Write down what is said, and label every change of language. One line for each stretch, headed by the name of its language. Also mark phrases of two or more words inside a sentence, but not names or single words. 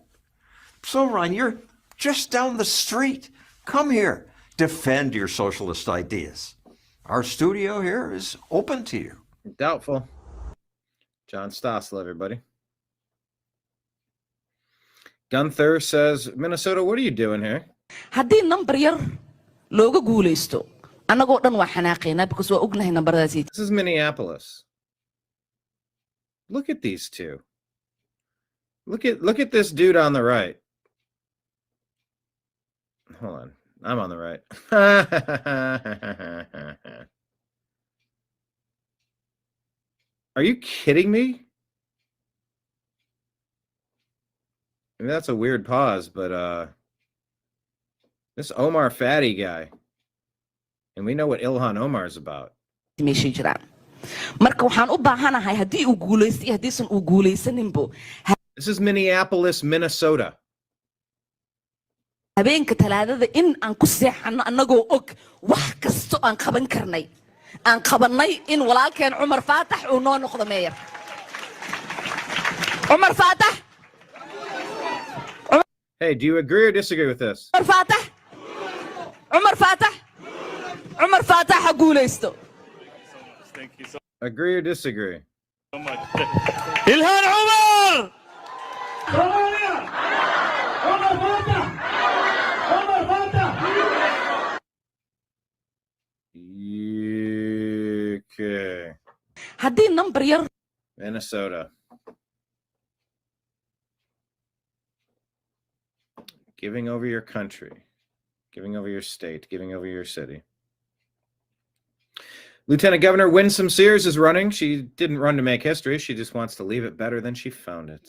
English: Zohran, you're just down the street. Come here. Defend your socialist ideas. Our studio here is open to you. Doubtful. John Stossel, everybody. Gunther says, Minnesota, what are you doing here?
Somali: haddii number yar looga guulaysto annagoo dhan waa xanaaqeynaa because waa ognahay nambaradaasi.
English: This is Minneapolis. Look at these two. Look at this dude on the right. Hold on. I'm on the right. Are you kidding me? I mean, that's a weird pause, but this Omar Fatty guy, and we know what Ilhan Omar is about.
Somali: meesha jiraan marka waxaan u baahanahay haddii uu guulaysto iyo haddiisan uu guulaysaninbo.
English: This is Minneapolis, Minnesota.
Somali: habeenka talaadada in aan ku seexano annagoo og wax kasto aan qaban karnay aan qabanay in walaalkeen Cumar Faatax uu noo noqdo meeyar. Cumar Faatax
English: Hey, do you agree or disagree with this?
Somali: Umar Fatah ha guulaysto.
English: Thank you so Agree or disagree? much. Ilhan Umar! Okay.
Somali: Haddii number yar.
English: Minnesota. Giving over your country, giving over your state, giving over your city. Lieutenant Governor Winsome Sears is running. She didn't run to make history. She just wants to leave it better than she found it.